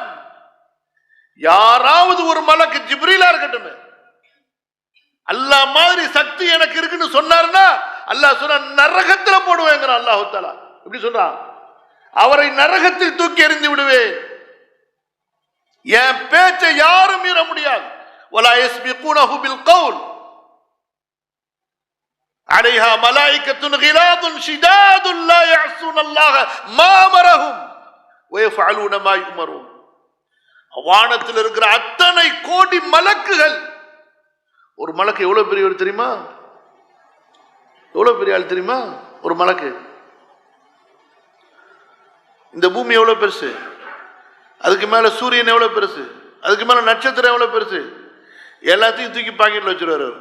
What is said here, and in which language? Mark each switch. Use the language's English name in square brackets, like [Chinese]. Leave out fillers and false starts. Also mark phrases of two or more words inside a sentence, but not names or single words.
[Tamil] யாராவது ஒரு மலக்கு, ஜிப்ரீலா இருக்கட்டும், அல்லாஹ் மாதிரி சக்தி எனக்கு இருக்குன்னு சொன்னார்னா அல்லாஹ் சொன்ன நரகத்துல போடுவேங்கிறான் [Arabic] الله تعالى. [Tamil] எப்படி சொல்றான்? அவரை நரகத்தில் தூக்கி எறிந்து விடுவேன். என் பேச்சை யாரும் மீற முடியாது. [Arabic] ولا يسبقونه بالقول عليها ملائكة غلاظ شداد لا يعصون الله ما أمرهم ويفعلون ما يؤمرون. [Tamil] வானத்தில் இருக்கிற அத்தனை கோடி மலக்குகள், ஒரு மலக்கு எவ்வளவு பெரியவர் தெரியுமா? எவ்வளவு பெரிய ஆள் தெரியுமா? ஒரு மலக்கு. இந்த பூமி எவ்வளவு பெருசு, அதுக்கு மேல சூரியன் எவ்வளவு பெருசு, அதுக்கு மேல நட்சத்திரம் எவ்வளவு பெருசு, எல்லாத்தையும் தூக்கி பாக்கெட்ல வச்சிருவார் அவர்.